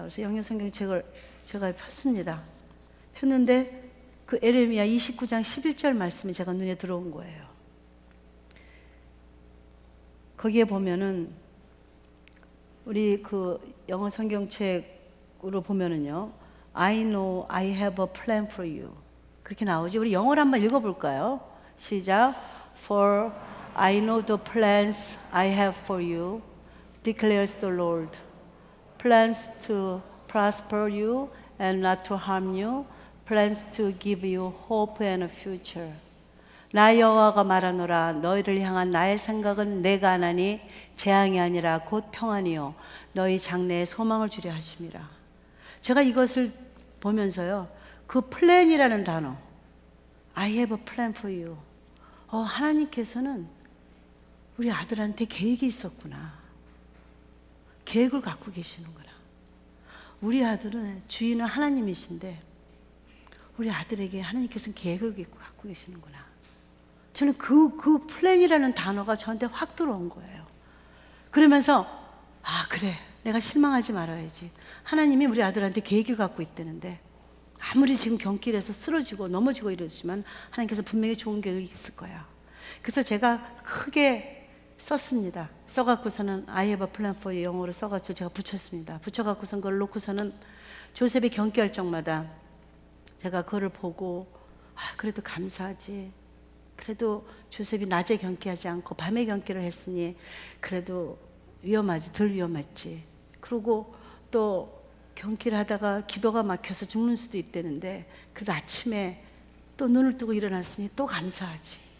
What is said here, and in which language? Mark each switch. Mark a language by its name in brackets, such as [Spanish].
[Korean] 그래서 영어 성경책을 제가 폈습니다. 폈는데 그 에레미야 29장 11절 말씀이 제가 눈에 들어온 거예요. 거기에 보면은 우리 그 영어 성경책으로 보면은요, [English] I know I have a plan for you [Korean] 그렇게 나오지. 우리 영어를 한번 읽어볼까요? 시작. [English] For I know the plans I have for you, declares the Lord. Plans to prosper you and not to harm you. Plans to give you hope and a future. [Korean] 나 여호와가 말하노라. 너희를 향한 나의 생각은 내가 하나니 재앙이 아니라 곧 평안이요 너희 장래에 소망을 주려 하심이라. 제가 이것을 보면서요, 그 플랜이라는 단어, [English] I have a plan for you. [Korean] 하나님께서는 우리 아들한테 계획이 있었구나. 계획을 갖고 계시는구나. 우리 아들은 주인은 하나님이신데 우리 아들에게 하나님께서는 계획을 갖고 계시는구나. 저는 그 플랜이라는 단어가 저한테 확 들어온 거예요. 그러면서 그래, 내가 실망하지 말아야지. 하나님이 우리 아들한테 계획을 갖고 있다는데 아무리 지금 경길에서 쓰러지고 넘어지고 이러지만 하나님께서 분명히 좋은 계획이 있을 거야. 그래서 제가 크게 썼습니다. 써갖고서는 [English] I have a plan for you [Korean] 영어로 써가지고 제가 붙였습니다. 붙여갖고선 그걸 놓고서는 조셉이 경기할 적마다 제가 그거를 보고 그래도 감사하지. 그래도 조셉이 낮에 경기하지 않고 밤에 경기를 했으니 그래도 위험하지, 덜 위험했지. 그리고 또 경기를 하다가 기도가 막혀서 죽는 수도 있다는데 그래도 아침에 또 눈을 뜨고 일어났으니 또 감사하지.